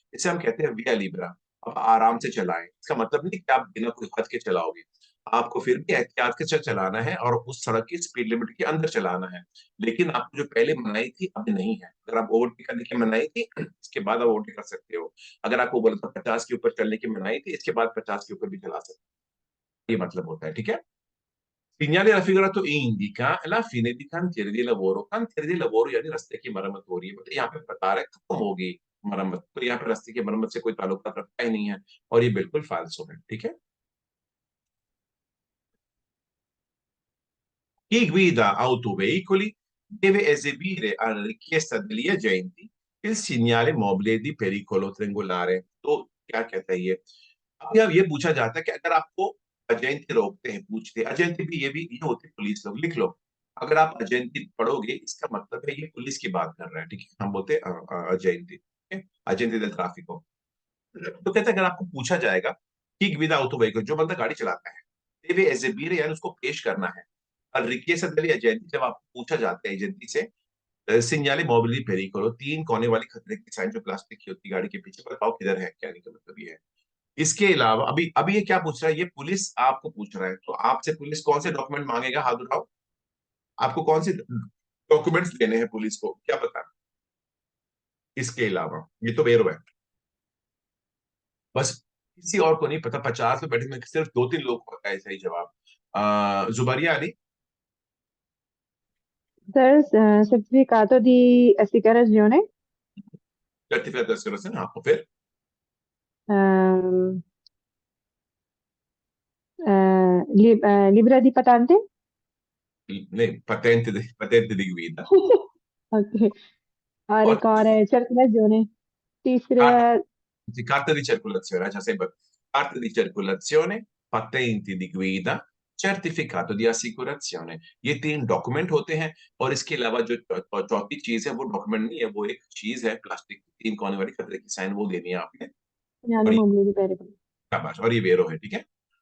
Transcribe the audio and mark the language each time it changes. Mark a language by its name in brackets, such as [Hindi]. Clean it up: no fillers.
[Hindi] इसे हम कहते हैं [Italian] विया लिबरा। [Hindi] अब आराम से चलाएं, इसका मतलब नहीं कि आप बिना कोई हद के चलाओगे, आपको फिर भी एहतियात के साथ चलाना है और उस सड़क की स्पीड लिमिट के अंदर चलाना है। लेकिन आपको जो पहले मनाही थी अब नहीं है, अगर आप ओवरटेक करने की मनाही थी इसके बाद आप ओवरटेक कर सकते हो। अगर आपको बोला था 50 के ऊपर चलने की मनाही थी, इसके बाद 50 के ऊपर भी चला सकते हो, ये मतलब होता है, ठीक है। [Italian] Segnale raffigurato indica la fine di cantiere di lavoro। cantiere di lavoro [Hindi] यानी रास्ते की मरम्मत हो रही है, मतलब यहाँ पे बता रहे खत्म होगी मरम्मत, तो यहाँ पे रास्ते की मरम्मत से कोई ताल्लुक रखता ही नहीं है, और ये बिल्कुल फालसू है, ठीक है। [Italian] Chi guida autoveicoli deve esibire alla richiesta degli agenti il segnale mobile di pericolo triangolare। [Hindi] तो क्या कहता है ये, अब ये पूछा जाता है कि अगर आपको अजयंती रोकते हैं, पूछते हैं अजयंती भी, ये होती है पुलिस लोग, लिख लो। अगर आप अजयंती पढ़ोगे इसका मतलब है ये पुलिस की बात कर रहा है, ठीक है, हम बोलते हैं अजयंती, ठीक है, अजयंती [Italian] del traffico। [Hindi] तो कहते हैं अगर आपको पूछा जाएगा कि विद ऑटो व्हीकल, जो बंदा गाड़ी चलाता है, [Italian] देवे एजेबीरे [Hindi] यानी उसको पेश करना है [Italian] Al richiesta degli agenti, [Hindi] जब आपको पूछा जाता है एजेंसी से, [Italian] segnali mobili pericolo, [Hindi] 3 कोने वाली खतरे की साइन जो प्लास्टिक की होती है गाड़ी के पीछे, बताओ किधर है, कहने का मतलब ये है। इसके अलावा अभी अभी ये क्या पूछ रहा है, ये पुलिस आपको पूछ रहा है, तो आपसे पुलिस कौन से डॉक्यूमेंट मांगेगा, हाथ उठाओ। आपको कौन से डॉक्यूमेंट्स देने हैं पुलिस को, क्या पता। इसके अलावा ये तो बेरो है, बस किसी और को नहीं पता। 50 में बैठे में सिर्फ 2-3 लोग को पता है सही जवाब। Zubaria Ali, [Italian] Sir, certificato di assicurazione, certificato di assicurazione, [Hindi] हाँ, फिर [Italian] ehm, libra di patente, [Hindi] नहीं, [Italian] patente di guida [Hindi] ok, और और एक और है circolazione, तीसरा [Italian] carta di circolazione, cioè sempre carta di circolazione, patenti di guida, certificato di assicurazione, [Hindi] ये 3 डॉक्यूमेंट होते हैं। और इसके अलावा जो चौथी चीज है वो डॉक्यूमेंट नहीं है, वो एक चीज है प्लास्टिक की 3 कोने वाली खतरे की साइन, वो देनी है आपने। [Italian] segnale [Hindi] और ये [Italian] mobili di pericolo. [Hindi] शाबाश, और ये वेरो है, ठीक है।